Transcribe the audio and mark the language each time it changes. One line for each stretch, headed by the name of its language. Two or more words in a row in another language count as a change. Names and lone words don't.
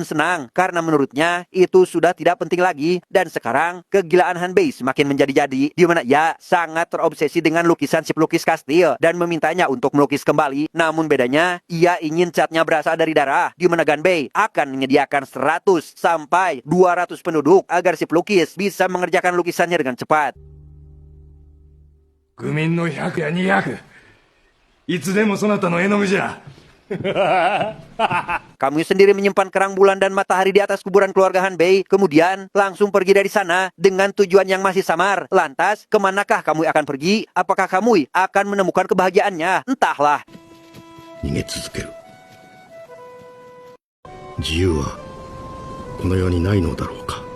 Indonesian: senang, karena menurutnya itu sudah tidak penting lagi, dan sekarang kegilaan Hanbei semakin menjadi-jadi, di mana ia sangat terobsesi dengan lukisan si pelukis kastil, dan memintanya untuk melukis kembali, namun bedanya, ia ingin catnya berasal dari darah, di mana Ganbei akan menyediakan 100 sampai 200 penduduk agar si pelukis bisa mengerjakan lukisannya dengan cepat.
Japanese: 愚民の100や200. いつでもそなたの絵の具じゃ。
Indonesian: Kamui sendiri menyimpan kerang bulan dan matahari di atas kuburan keluarga Hanbei, kemudian langsung pergi dari sana dengan tujuan yang masih samar. Lantas, kemanakah Kamui akan pergi? Apakah Kamui akan menemukan kebahagiaannya? Entahlah.
Japanese: 逃げ続ける。自由はこの世にないのだろう。